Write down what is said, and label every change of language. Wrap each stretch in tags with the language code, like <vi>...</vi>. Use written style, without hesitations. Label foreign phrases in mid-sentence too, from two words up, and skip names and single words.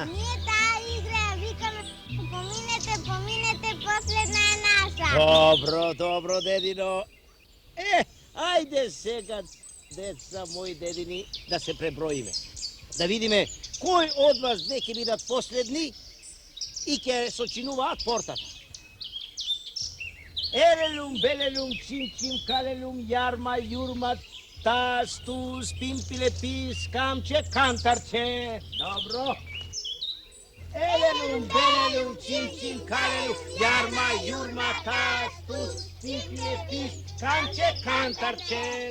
<mk>Ние таа игра ја викаме поминете, последна е наша. Добро, дедино. Ајде сега, деца мои дедини, да се преброиме. Да видиме кој од вас две ќе бидат последни и ќе сочинуваат портата. Ерелум, белелум, чим, калелум, јарма, јурма, тас, туз, пимпиле, пис, камче, кантарче. Добро. Елелум, белелум, чим, калелум, јарма, јурма, тас, туз, пимпиле, пис, камче, кантарче.</mk>